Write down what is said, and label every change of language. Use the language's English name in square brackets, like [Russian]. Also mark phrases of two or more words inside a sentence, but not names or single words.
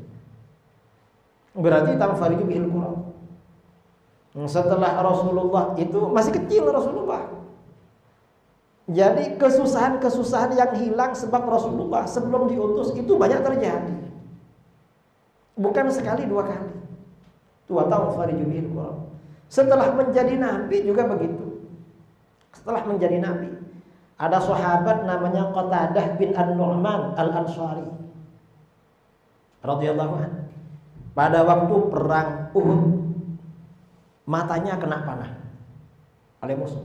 [Arabic] تنفرج به الكرب. [Indonesian] Setelah Rasulullah itu masih kecil Rasulullah. Jadi kesusahan-kesusahan yang hilang sebab Rasulullah sebelum diutus itu banyak terjadi. Bukan sekali, 2 kali. [Arabic] وتنفرج به الكرب. [Indonesian] Setelah menjadi nabi juga begitu. Setelah menjadi nabi, ada sahabat namanya Qatadah bin An-Nu'man Al-Ansari [Arabic] رضي الله عنه. [Indonesian] Pada waktu perang Uhud, matanya kena panah oleh musuh.